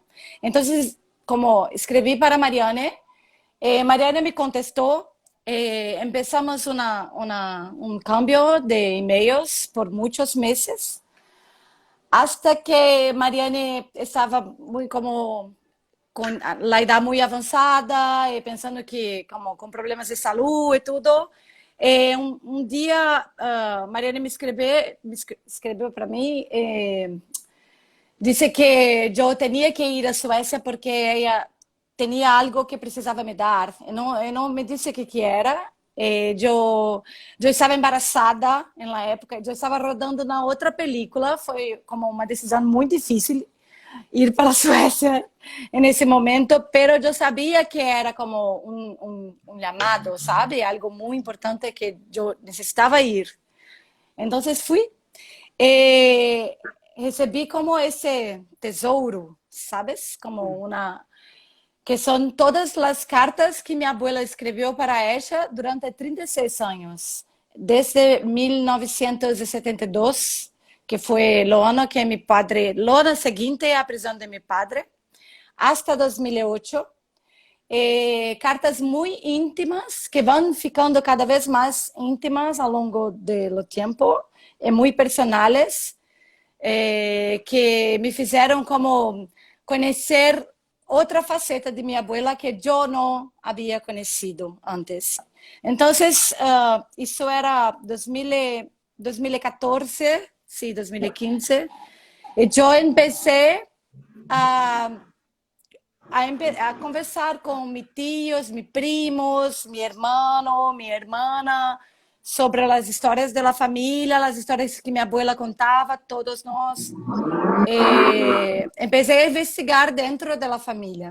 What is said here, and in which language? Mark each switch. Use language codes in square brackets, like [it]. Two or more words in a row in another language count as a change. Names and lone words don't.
[es] Entonces, como escribí para Marianne, Mariana me contestó, empezamos un cambio de emails por muchos meses, hasta que Mariane estaba muy como con la edad muy avanzada y pensando que como con problemas de salud y todo. Un día Mariane me escribió para mí, dice que yo tenía que ir a Suecia porque ella tenía algo que precisaba me dar. [pt] Eu não me disse o que era. Eu estava embaraçada na época, eu estava rodando na outra película, foi como uma decisão muito difícil ir para a Suécia nesse momento, pero eu sabia que era como um chamado, sabe? Algo muito importante que eu necessitava ir. Então fui. [es] recibí como ese tesoro, ¿sabes? Como una, que son todas las cartas que mi abuela escribió para ella durante 36 años, desde 1972, que fue el año que mi padre, el año siguiente a prisión de mi padre, hasta 2008. Cartas muy íntimas que van ficando cada vez más íntimas [pt] ao longo do tempo, [es] muy personales, [pt] que me fizeram como conhecer outra faceta de minha abuela que eu não havia conhecido antes. Então, isso era 2014, sim, 2015, e eu [es] empecé a a conversar con mis tíos, mis primos, mi hermano, mi hermana, sobre las historias de la familia, las historias que mi abuela contaba, todos nos. Empecé a investigar dentro de la familia.